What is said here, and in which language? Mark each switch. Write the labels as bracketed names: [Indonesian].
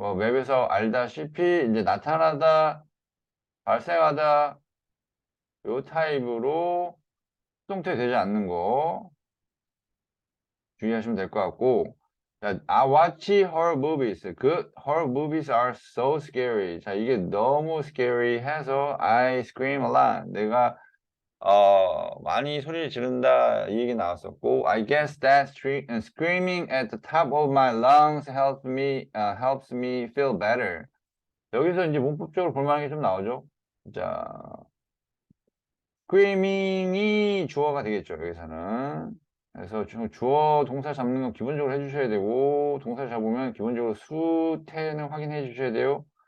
[Korean] 웹에서 알다시피 이제 나타나다, 발생하다 요 타입으로 수동태 되지 않는 거 주의하시면 될 것 같고 자, [English] I watch horror movies. 그 horror movies are so scary. [Korean] 자, 이게 너무 scary 해서 [English] I scream a lot. [Korean] 내가 많이 소리를 지른다 이 얘기 나왔었고 [English] I guess that screaming at the top of my lungs helps me feel better. [Korean] 여기서 이제 문법적으로 볼 만한 게 좀 나오죠. 자, screaming이 주어가 되겠죠, 여기서는. 그래서 주어 동사 잡는 건 기본적으로 해주셔야 되고 동사 잡으면 기본적으로 수태는 확인해 주셔야 돼요.